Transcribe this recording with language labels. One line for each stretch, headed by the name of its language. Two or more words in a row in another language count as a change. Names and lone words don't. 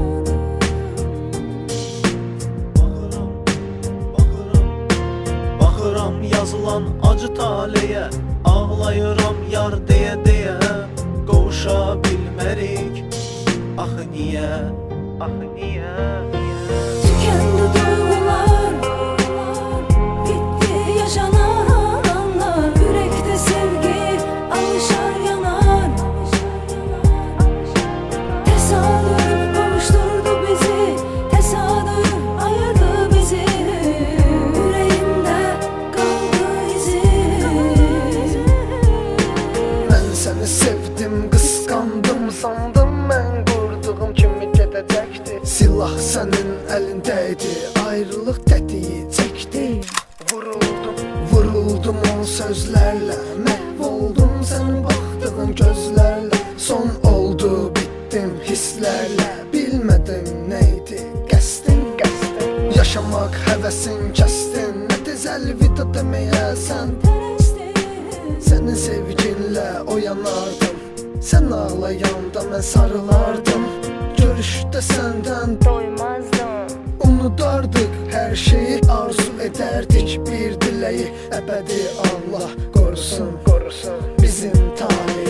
Azerbaijani: Baxıram yazılan acı taleyə, ağlayıram yar deyə deyə. Qovuşa bilmərik, axı niyə, axı niyə?
Turkish: Tükendi duygular, bitti yaşanan anlar. Yürekte sevgi alışar yanar. Tesadüf kavuşturdu bizi, tesadüf ayırdı bizi. Yüreğimde kaldı izi. Ben seni sevdim, kıskandım, sandım ben kurduğum
Azerbaijani: kimi gedəcəkdi. Silah sənin əlindəydi, ayrılıq tətiyi çəkdi. Vuruldum o sözlərlə, məhv oldum sənin baxdığın gözlərlə. Son oldu, bittim hisslərlə, bilmədim neydi qəsdin. Yaşamaq həvəsin kəsdin, nə tez əlvida deməyəsən.
Turkish: Senin sevginle oyanardım, sen ağlayanda ben sarılardım. Görüşte senden Doymazdım. unutardık her şeyi, arzu ederdik bir dileği. Ebedi Allah korusun bizim tarih.